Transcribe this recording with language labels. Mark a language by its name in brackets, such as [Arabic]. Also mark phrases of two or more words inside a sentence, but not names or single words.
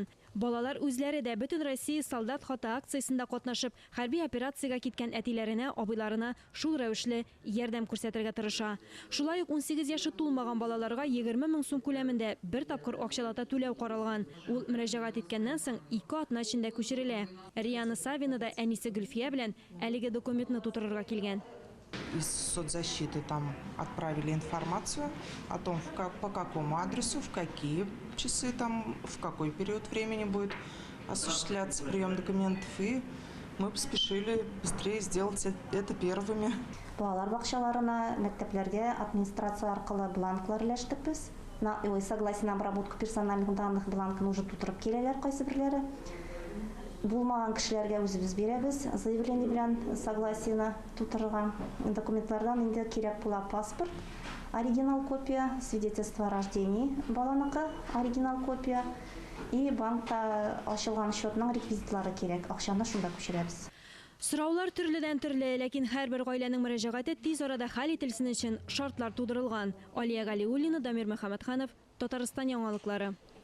[Tatar] Балалар үзләре дә бөтен Россия солдат хаты акциясендә катнашып, хәрби операциягә киткән әтиләренә, абыйларына шул рәвешле ярдәм күрсәтергә тырыша. Шулай ук 18 яшы тулмаган балаларга 20 000 сум күләмендә бер тапкыр акчалата түләү каралган. Ул мөрәҗәгать иткәннән соң 2 атна эчендә күчерелә. Риана Савина да әнисе Гөлфия белән әлеге документны тутырырга килгән. [Russian] Из соцзащиты там отправили информацию о том, по какому адресу, в какие часы, там, в какой период времени будет осуществляться прием документов. И мы поспешили быстрее сделать это первыми. [Tatar] Балалар бакчаларына, мәктәпләргә администрация аркылы бланклар өләштек без. [Russian] Согласие на обработку персональных данных [Tatar] бланкын уже тутырып киләләр кайсы бирләре. Булмаган кешеләргә үзебез бирәбез, заявление белән согласиены тутырылган документлардан инде кирәк була паспорт, оригинал копия, [Russian] свидетельство о рождении [Tatar] баланыкы, оригинал копия и банкта ачылган счетның реквизитлары кирәк. Акчаны шунда күчерәбез. Сораулар төрледән төрле, ләкин һәрбер гаиләнең мөрәҗәгате тиз арада хәл ителсен өчен шартлар тудырылган. Алия Галиуллина, Дамир Мөхәммәтханов, Татарстан яңалыклары.